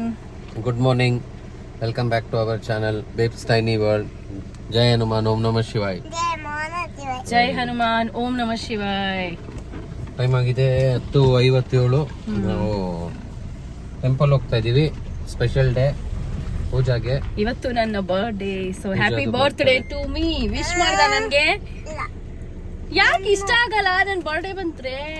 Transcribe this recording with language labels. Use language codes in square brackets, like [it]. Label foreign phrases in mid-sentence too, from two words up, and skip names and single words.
[en] Good morning. Welcome back to our channel Babes Tiny World. [hi] जय हनुमान, [sa] ॐ नमः शिवाय. [hi] जय हनुमान, [sa] ॐ नमः शिवाय. [kn] ಟೈಮ್ ಆಗಿದೆ 10:57. ನಾವು ಟೆಂಪಲ್ ಹೋಗ್ತಾ ಇದೀವಿ. [en] special day [kn] ಪೂಜಾಗೆ. ಇವತ್ತು ನನ್ನ ಬರ್ತ್ಡೇ, [en] so happy birthday to me. [kn] ವಿಶ್ ಮಾಡ್ದ ನನ್ಗೆ? ಯಾಕೆ ಇಷ್ಟ ಆಗಲ್ಲ ನನ್ ಬರ್ತ್ಡೇ ಬಂದ್ರೆ?